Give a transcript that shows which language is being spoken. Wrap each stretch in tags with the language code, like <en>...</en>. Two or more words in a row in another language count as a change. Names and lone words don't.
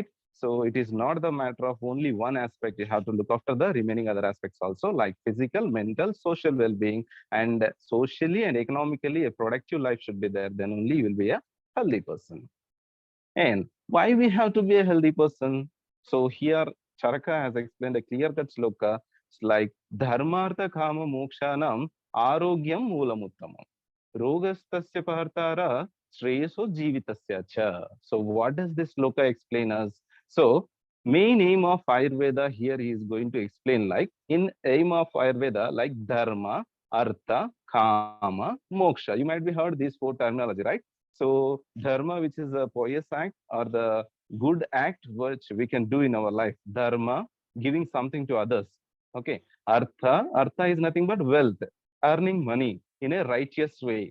<en>So it is not the matter of only one aspect. You have to look after the remaining other aspects also, like physical, mental, social well-being, and socially and economically a productive life should be there. Then only you will be a healthy person. And why we have to be a healthy person? So here Charaka has explained a clear-cut sloka. It's like</en> <sa>dharmartha kama mokshanam arogyam moolamuttamam. Rogastasya pahartara shreyaso jivitasya cha.</sa> <en>So what does this sloka explain us? So main aim of Ayurveda here he is going to explain, like in aim of Ayurveda, like</en> <sa>dharma, artha, kama, moksha.</sa> <en>You might be heard these four terminology, right? So dharma, which is a pious act or the good act which we can do in our life. Dharma, giving something to others. Okay. Artha is nothing but wealth, earning money in a righteous way.</en>